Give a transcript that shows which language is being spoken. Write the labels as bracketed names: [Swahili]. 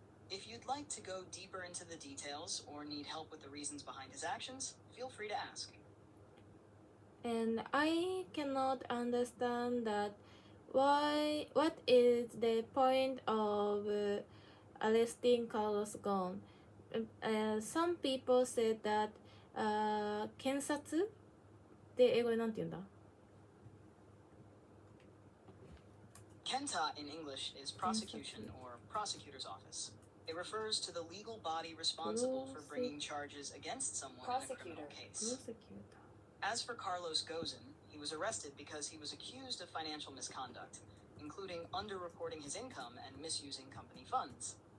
[English] If you'd like to go deeper into the details or need help with the reasons behind his actions, feel free to ask. And I cannot understand that what is the point of arresting Carlos Ghosn? [Japanese] Some people said that 検察で英語でなんて言うんだ? [English] Kenta in English is prosecution or prosecutor's office. It refers to the legal body responsible for bringing charges against someone in a criminal case. As for Carlos Ghosn, he was arrested because he was accused of financial misconduct, including underreporting his income and misusing company funds.